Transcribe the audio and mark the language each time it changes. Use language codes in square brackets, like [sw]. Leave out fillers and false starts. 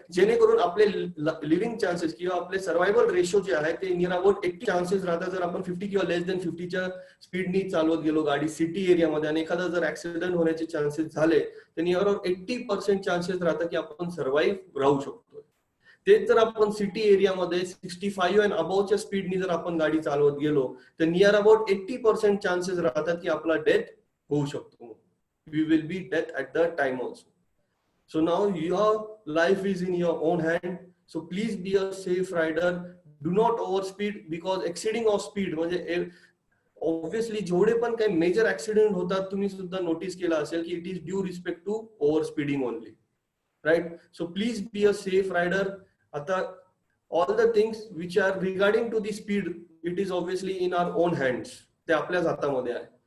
[mr] जेणेकरून आपले living chances किंवा आपले सर्व्हायव्हल रेशो जे आहे ते नियर अबाउट 80 चान्सेस राहतात जर आपण 50 किंवा लेस देन 50च्या स्पीडनी चालवत गेलो गाडी सिटी एरियामध्ये आणि एखादा जर ऍक्सिडेंट होण्याचे चान्सेस झाले तर नियर अबाउट 80% चान्सेस राहतात की आपण सर्व्हाइव्ह राहू शकतो. तेच जर आपण सिटी एरियामध्ये 65 अँड अबावच्या स्पीडनी जर आपण गाडी चालवत गेलो तर नियर अबाउट 80% चान्सेस राहतात की आपला डेथ होऊ शकतो. [en] We will be death at the time also. So now your life is in your own hand. So please be a safe rider. Do not overspeed because exceeding of speed [mr] म्हणजे obviously जेवढे पण काही major accident होतात तुम्ही सुद्धा notice केला असेल की [en] It is due respect to over speeding only. Right. So please be a safe rider. आता all the things which are regarding to the speed it is obviously in our own hands. [mr] ते आपल्याच हातामध्ये आहे.